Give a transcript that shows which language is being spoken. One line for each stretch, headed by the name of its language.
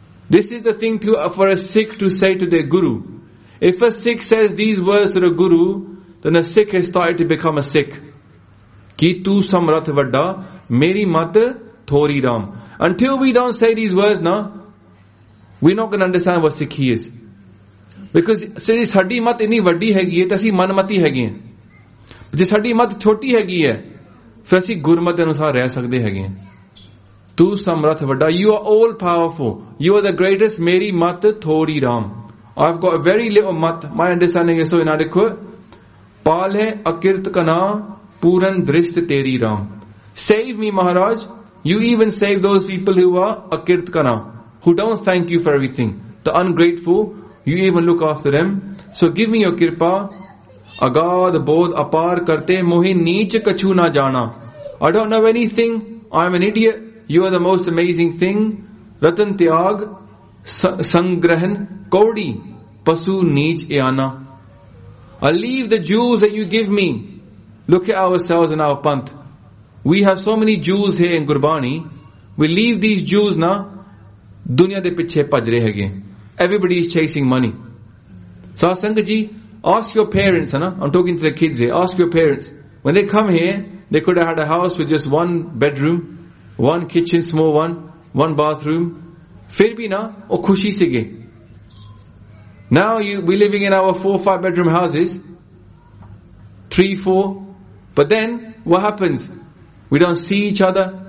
English: This is the thing for a Sikh to say to their guru. If a Sikh says these words to the guru, then a Sikh has started to become a Sikh.
Punjabi: Ki tu samrath vadda, meri mat thori ram.
English: Until we don't say these words now, we're not going to understand what Sikhi is. Because
Punjabi: ਸੇ ਸਾਡੀ ਮਤ ਇੰਨੀ ਵੱਡੀ ਹੈ ਗਏ, ਤਾ ਸੀ ਮਨਮਤੀ ਹੈ ਗਏ. ਜੇ ਸਾਡੀ ਮਤ ਛੋਟੀ ਹੈ ਗਏ, ਫਾ ਸੀ ਗੁਰਮਤ ਅਨੁਸਾਰ ਰਹਿ ਸਕਦੇ ਹੈ ਗਏ. Tu samrath vadda,
English: you are all powerful. You are the greatest,
Punjabi: ਮੇਰੀ ਮਤ ਥੋਰੀ Ram.
English: I've got very little mat, my understanding is so inadequate.
Punjabi: Paal hai akirt kana, puran drisht teri ram.
English: Save me, Maharaj. You even save those people who are akirtkana, who don't thank you for everything. The ungrateful, you even look after them. So give me your kirpa.
Punjabi: Agad bodh apar karte mohi neech kachu na jana.
English: I don't know anything. I'm an idiot. You are the most amazing thing.
Punjabi: Ratan tyag sangrahan kodi pasu neech ayana.
English: I leave the jewels that you give me. Look at ourselves and our panth. We have so many jewels here in Gurbani. We leave these jewels
Punjabi: ਨਾ ਦੁਨੀਆ ਦੇ ਪਿੱਛੇ ਭੱਜ ਰਹੇ ਹੈਗੇ.
English: Everybody is chasing money. Satsang ji, ask your parents, na. I'm talking to the kids here. Ask your parents. When they come here, they could have had a house with just one bedroom, one kitchen, small one, one bathroom.
Punjabi: ਫਿਰ ਭੀ ਨਾ, ਓ ਖੁਸ਼ੀ ਸੇ ਗੇ.
English: Now we're living in our 4 or 5 bedroom houses. 3, 4. But then, what happens? We don't see each other.